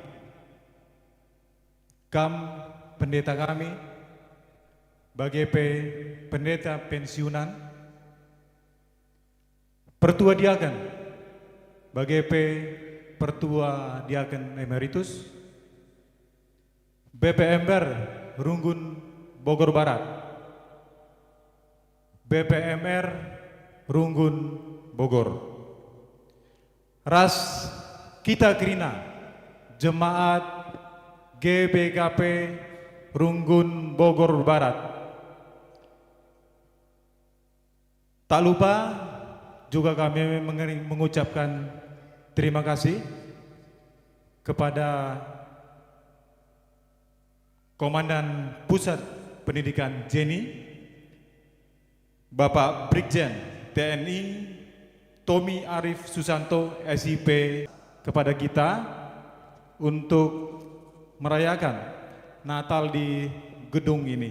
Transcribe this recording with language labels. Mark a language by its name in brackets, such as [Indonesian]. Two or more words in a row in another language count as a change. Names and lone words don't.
[Batak Karo] Kam pendeta kami, bagepe pendeta pensiunan, pertua diaken, bagepe pertua diaken emeritus, BPMR Runggun Bogor Barat, BPMR Runggun Bogor. Ras kita Krina, Jemaat GBKP Runggun Bogor Barat. [Indonesian] Tak lupa juga kami mengucapkan terima kasih kepada Komandan Pusat Pendidikan Jenny, Bapak Brigjen TNI Tommy Arif Susanto SIP, kepada kita untuk merayakan Natal di gedung ini.